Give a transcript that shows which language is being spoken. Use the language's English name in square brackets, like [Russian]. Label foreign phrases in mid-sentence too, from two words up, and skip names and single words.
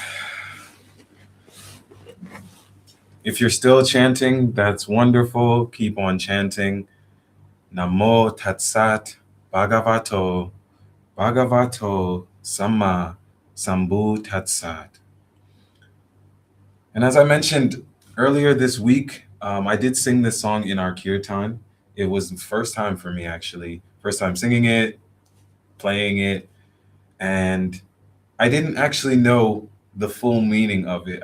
[English] If you're still chanting, that's wonderful. Keep on chanting. [Pali] Namo tatsat bhagavato bhagavato samma sambuddhassat. [English] And as I mentioned earlier this week, I did sing this song in our kirtan. It was the first time for me, actually. First time singing it, playing it, and I didn't actually know the full meaning of it.